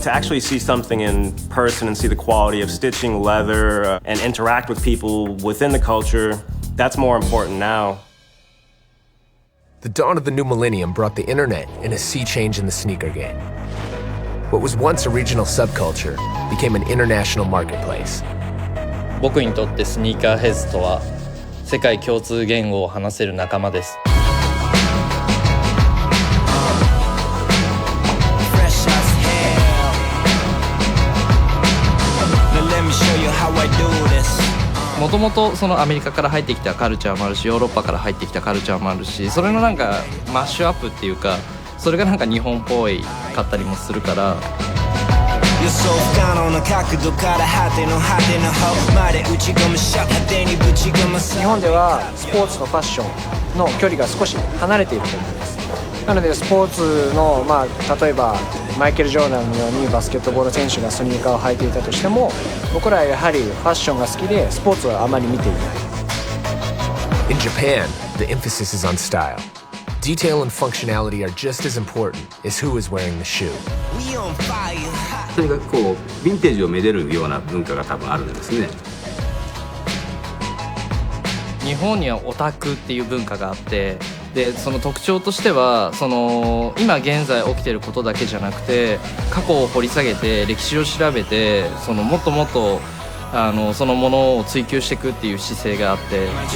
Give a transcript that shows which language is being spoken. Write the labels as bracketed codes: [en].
[en] To actually see something in person and see the quality of stitching, leather, and interact with people within the culture, that's more important now. The dawn of the new millennium brought the internet and a sea change in the sneaker game. What was once a regional subculture became an international marketplace. [ja] 僕にとってスニーカーヘッズとは世界共通言語を話せる仲間です。もともとそのアメリカから入ってきたカルチャーもあるし、ヨーロッパから入ってきたカルチャーもあるし、それのなんかマッシュアップっていうか、それがなんか日本っぽいかったりもするから。日本ではスポーツとファッションの距離が少し離れていると思います。なのでスポーツの、例えばマイケル・ジョーダンのようにバスケットボール選手がスニーカーを履いていたとしても、僕らはやはりファッションが好きでスポーツはあまり見ていない。 [en] In Japan, the emphasis is on style. Detail and functionality are just as important as who is wearing the shoe. [ja] とにかくこうヴィンテージをめでるような文化が多分あるんですね。日本にはオタクっていう文化があって、でその特徴としてはその今現在起きてることだけじゃなくて、過去を掘り下げて歴史を調べて、そのもっともっとそのものを追求していくっていう姿勢があって、